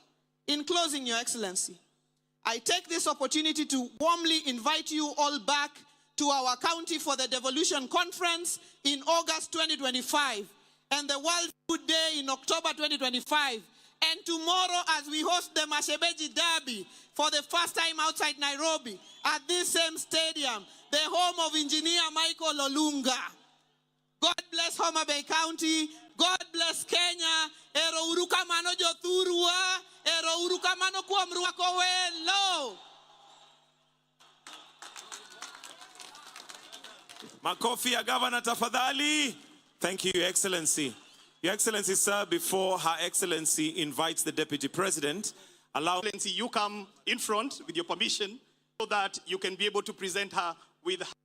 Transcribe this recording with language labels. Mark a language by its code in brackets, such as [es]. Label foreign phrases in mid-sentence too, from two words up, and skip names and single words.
[en] In closing, Your Excellency, I take this opportunity to warmly invite you all back to our county for the Devolution Conference in August 2025 and the World Food Day in October 2025. And tomorrow, as we host the Mashebeji Derby for the first time outside Nairobi at this same stadium, the home of Engineer Michael Olunga. God bless Homa Bay County. God bless Kenya. [luo] Ero uruka mano jothurwa. Ero uruka mano kuamruwa kowelo. [sw] Makofi ya Governor tafadhali. [en] Thank you, Your Excellency. Your Excellency, sir, before Her Excellency invites the Deputy President, allow Excellency, you come in front with your permission so that you can be able to present her with